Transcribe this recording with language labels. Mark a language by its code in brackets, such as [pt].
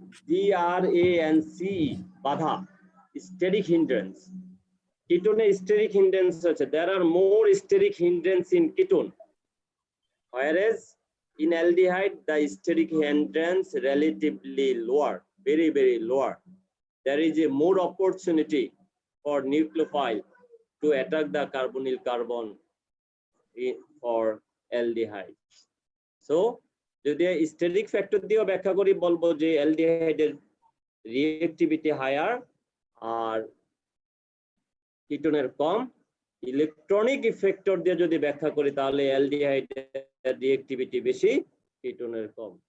[bn] HINDRANC, বাধা, steric hindrance. কিটোনে steric hindrance আছে, [en] there are more steric hindrance in ketone, whereas in aldehyde the steric hindrance relatively lower, very lower. There is a more opportunity for nucleophile to attack the carbonyl carbon for aldehyde. [bn] So যদি steric factor দিয়েও ব্যাখ্যা করি, বলবো যে অ্যালডিহাইডের reactivity higher আর কিটোনের কম। Electronic effector দিয়ে যদি ব্যাখ্যা করি তাহলে অ্যালডিহাইডের রিঅ্যাক্টিভিটি বেশি, কিটোনের কম।